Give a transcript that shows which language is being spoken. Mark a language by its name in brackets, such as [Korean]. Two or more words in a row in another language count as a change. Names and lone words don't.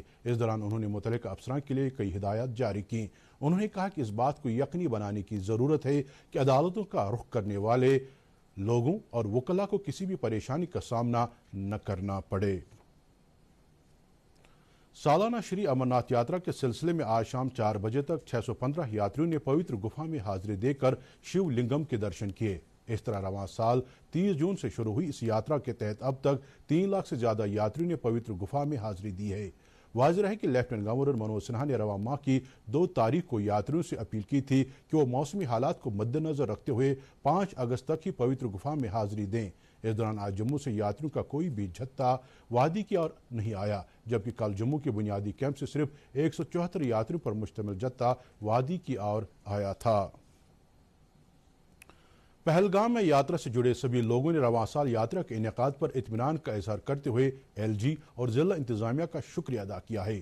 [Urdu] اس دوران انہوں نے متعلقہ افسران کے لیے کئی ہدایات جاری کی. انہوں نے کہا کہ اس بات کو یقینی بنانے کی ضرورت ہے کہ عدالتوں کا رخ کرنے والے لوگوں اور وکلاء کو کسی بھی پریشانی کا سامنا نہ کرنا پڑے. سالانہ شری امرناتھ یاترا کے سلسلے میں آج شام 4 بجے تک 615 یاتریوں نے پوتر گفا میں حاضری دے کر شیو لنگم کے درشن کیے. اس طرح رواں سال 30 جون سے شروع ہوئی اس یاترا کے تحت اب تک 3 لاکھ سے زیادہ یاتریوں نے پوتر گفا میں حاضری دی ہے. واضح ہے کہ لیفٹیننٹ گورنر منوج سنہا نے رواں ماہ کی 2 تاریخ کو یاتریوں سے اپیل کی تھی کہ وہ موسمی حالات کو مد نظر رکھتے ہوئے 5 اگست تک ہی پوتر گفا میں حاضری دیں. اس دوران آج جموں سے یاتریوں کا کوئی بھی جتھا وادی کی اور نہیں آیا، جبکہ کل جموں کے بنیادی کیمپ سے صرف 174 یاتریوں پر مشتمل جتھا وادی کی اور آیا تھا. پہلگام میں یاترا سے جڑے سبھی لوگوں نے رواں سال یاترا کے انعقاد پر اطمینان کا اظہار کرتے ہوئے LG اور ضلع انتظامیہ کا شکریہ ادا کیا ہے.